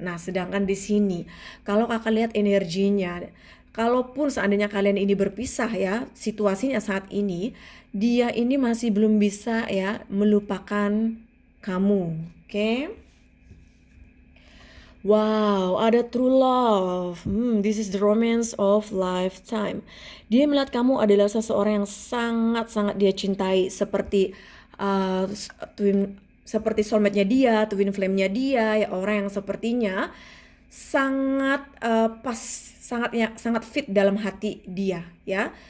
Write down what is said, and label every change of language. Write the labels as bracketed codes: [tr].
[id] Nah, sedangkan di sini kalau kakak lihat energinya, kalaupun seandainya kalian ini berpisah ya, situasinya saat ini, dia ini masih belum bisa ya melupakan kamu, oke? [en] Wow, [id] ada [en] true love. This is the romance of lifetime. [id] Dia melihat kamu adalah seseorang yang sangat-sangat dia cintai, seperti uh, seperti soulmate-nya dia, twin flame-nya dia, ya orang yang sepertinya sangat pas, sangat fit dalam hati dia ya.